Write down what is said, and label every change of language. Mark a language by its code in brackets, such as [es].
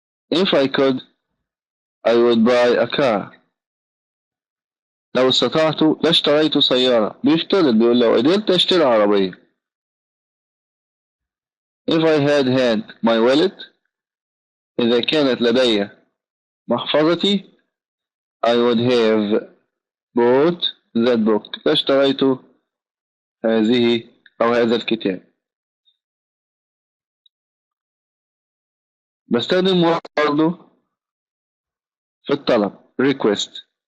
[en] if I could I would buy a car. [ar] لو استطعت لاشتريت سيارة. بيفترض، بيقول لو قدرت اشتري عربية. [en] if I had my wallet. [ar] إذا كانت لدي محفظتي [en] I would have bought that book. [ar] لاشتريت هذه أو هذا الكتاب. بستخدم برضه في الطلب request.